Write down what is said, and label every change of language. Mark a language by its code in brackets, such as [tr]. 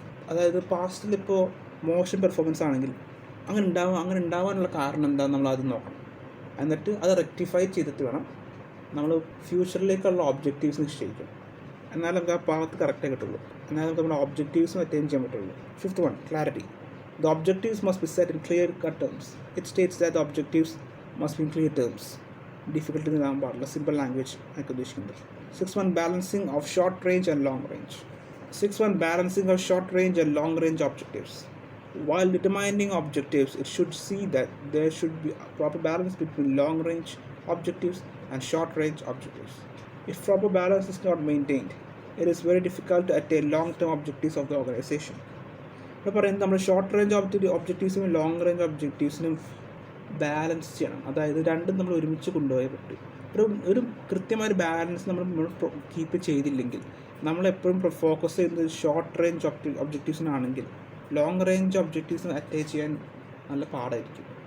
[ml] അതായത് പാസ്റ്റിലിപ്പോൾ മോശം പെർഫോമൻസ് ആണെങ്കിൽ അങ്ങനെ ഉണ്ടാവാനുള്ള കാരണം എന്താണെന്ന് നമ്മൾ ആദ്യം നോക്കണം. എന്നിട്ട് അത് റെക്ടിഫൈ ചെയ്തിട്ട് വേണം നമ്മൾ ഫ്യൂച്ചറിലേക്കുള്ള ഒബ്ജക്റ്റീവ്സ് നിശ്ചയിക്കും. എന്നാലും നമുക്ക് ആ പാത്ത് കറക്റ്റായി കിട്ടുള്ളൂ. എന്നാലും നമുക്ക് നമ്മുടെ ഒബ്ജക്റ്റീവ്സും അറ്റൈൻ ചെയ്യാൻ പറ്റുള്ളൂ. [en] Fifth one, clarity. The objectives must be set in clear-cut terms. It states that the objectives must be in clear terms. Difficult in the simple language. Sixth one, balancing of short range and long range. Sixth one, balancing of short range and long range objectives. While determining objectives, it should see that there should be a proper balance between long range objectives and short range objectives. If proper balance is not maintained, it is very difficult to attain long-term objectives of the organization. [ml] ഇപ്പോൾ പറയുന്നത് നമ്മൾ short range ഒബ്ജക്റ്റീവ്സിനും long range ഒബ്ജക്റ്റീവ്സിനും balance ചെയ്യണം. അതായത് രണ്ടും നമ്മൾ ഒരുമിച്ച് കൊണ്ടുപോയേ പറ്റും. ഒരു കൃത്യമായൊരു ബാലൻസ് നമ്മൾ കീപ്പ് ചെയ്തില്ലെങ്കിൽ നമ്മളെപ്പോഴും ഫോക്കസ് ചെയ്യുന്നത് short range ഒബ്ജക്റ്റീവ്സിനാണെങ്കിൽ long range ഒബ്ജക്റ്റീവ്സിന് attain ചെയ്യാൻ നല്ല പാടായിരിക്കും.